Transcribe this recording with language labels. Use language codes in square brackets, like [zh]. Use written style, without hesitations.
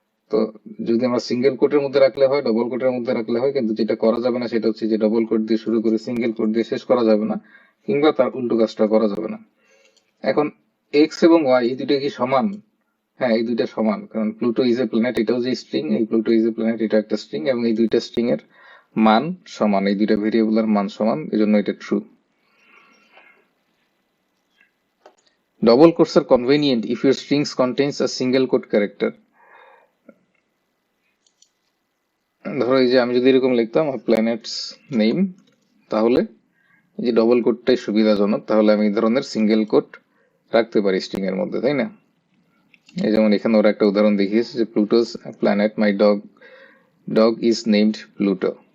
[bn] তো যদি আমরা সিঙ্গেল কোটের মধ্যে রাখলে হয়, ডবল কোটের মধ্যে রাখলে হয়, কিন্তু যেটা করা যাবে না সেটা হচ্ছে যে ডবল কোট দিয়ে শুরু করে সিঙ্গেল কোট দিয়ে শেষ করা যাবে না, কিংবা তার উল্টো কাজটা করা যাবে না। এখন এক্স এবং ওয়াই এই দুইটা কি সমান? হ্যাঁ, এই দুইটা সমান, কারণ [en] Pluto is a planet [bn] এটাও যে স্ট্রিং, এই প্লুটো ইজ এ প্ল্যানেট এটা একটা স্ট্রিং, এবং এই দুইটা স্ট্রিং এর মান সমান, এই দুইটা ভেরিয়েবলের মান সমান, এই জন্য এটা true. [en] Double quotes are convenient if your strings contains a single quote character. [bn] ধরো এই যে আমি যদি এরকম লিখতাম প্ল্যানেটস নেম, তাহলে এই যে ডবল কোটটাই সুবিধাজনক, তাহলে আমি এই ধরনের সিঙ্গেল কোট রাখতে পারি স্ট্রিং এর মধ্যে, তাই না? এই যেমন এখানে ওরা একটা উদাহরণ দেখিয়েছে যে [en] Pluto's planet, my dog is named Pluto.